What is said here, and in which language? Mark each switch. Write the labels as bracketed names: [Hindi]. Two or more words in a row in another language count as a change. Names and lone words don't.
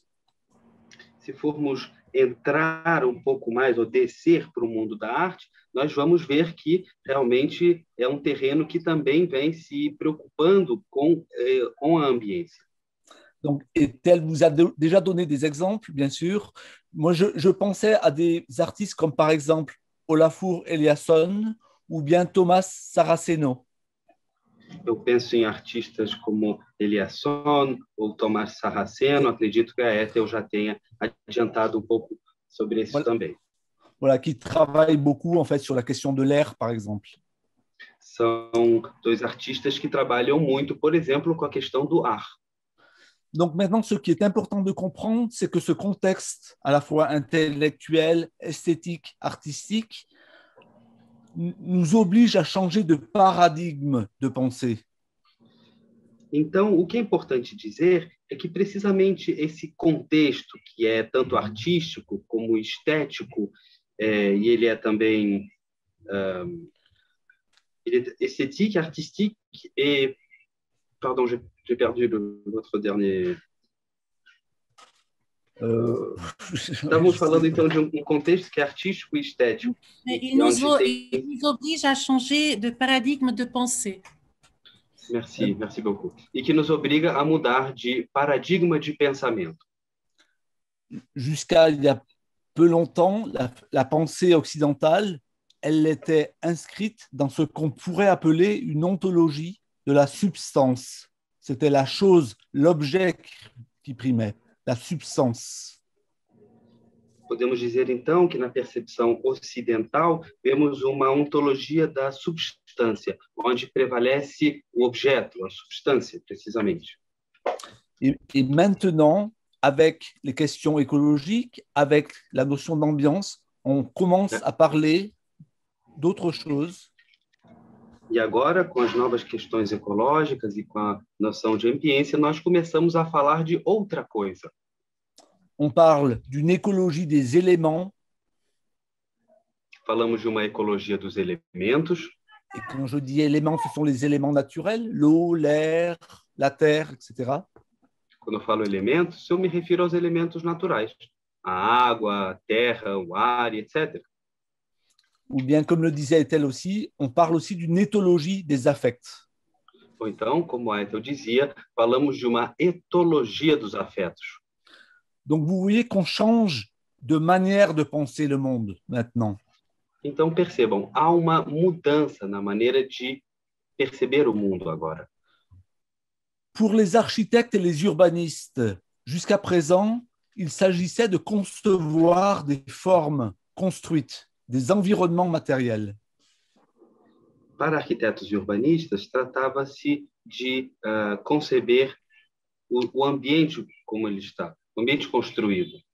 [Portuguese] Se formos entrar pouco mais ou descer para o mundo da arte, nós vamos ver que realmente é terreno que também vem se preocupando com a ambiência. [French] Donc, Ethel vous a déjà donné des exemples, bien sûr. Moi, je pensais à des artistes comme, par exemple, Olafur Eliasson ou bien Thomas Saraceno. [Portuguese] Eu penso em artistas como Eliasson ou Tomás Sarraceno. Acredito que a Ethel já tenha adiantado pouco sobre isso também. [French] voilà, qui travaillent beaucoup en fait sur la question de l'air, par exemple. [Portuguese] São dois artistas que trabalham muito, por exemplo, com a questão do ar. [French] Donc maintenant, ce qui est important de comprendre, c'est que ce contexte à la fois intellectuel, esthétique, artistique, nous oblige à changer de paradigme de pensée. [Portuguese] Então, o que é importante dizer é que precisamente esse contexto, que é tanto artístico como estético, e ele é também ele é [French] esthétique, artistique et... Pardon, j'ai perdu l'autre dernier... [Portuguese] Estávamos falando, então, de um contexto que é artístico e estético. [French] Il nous oblige à changer de paradigme de pensée. Merci beaucoup. [Portuguese] E que nos obriga a mudar de paradigma de pensamento. [French] Jusqu'à il y a peu longtemps, la pensée occidentale, elle était inscrite dans ce qu'on pourrait appeler une ontologie de la substance. C'était la chose, l'objet qui primait, la substance. [Portuguese] Podemos dizer, então, que na percepção ocidental, vemos uma ontologia da substância, onde prevalece o objeto, a substância, precisamente. [French] Et maintenant, avec les questions écologiques, avec la notion d'ambiance, on commence à parler d'autres choses. [Portuguese] E agora, com as novas questões ecológicas e com a noção de ambiência, nós começamos a falar de outra coisa. [French] On parle d'une écologie des éléments. [Portuguese] Falamos de uma ecologia dos elementos. [French] Et quand je dis éléments, ce sont les éléments naturels, l'eau, l'air, la terre, etc. [Portuguese] Quando eu falo elementos, eu me refiro aos elementos naturais. A água, a terra, o ar, etc. [French] Ou bien, comme le disait Ethel aussi, on parle aussi d'une éthologie des affects. [Portuguese] Ou então, como a Ethel dizia, falamos de uma etologia dos afetos. [French] Donc, vous voyez qu'on change de manière de penser le monde maintenant. [Portuguese] Então, percebam, há uma mudança na maneira de perceber o mundo agora. [French] Pour les architectes et les urbanistes, jusqu'à présent, il s'agissait de concevoir des formes construites, des environnements matériels. [Portuguese] Para arquitetos e urbanistas, tratava-se de conceber o ambiente como ele está, o ambiente construído.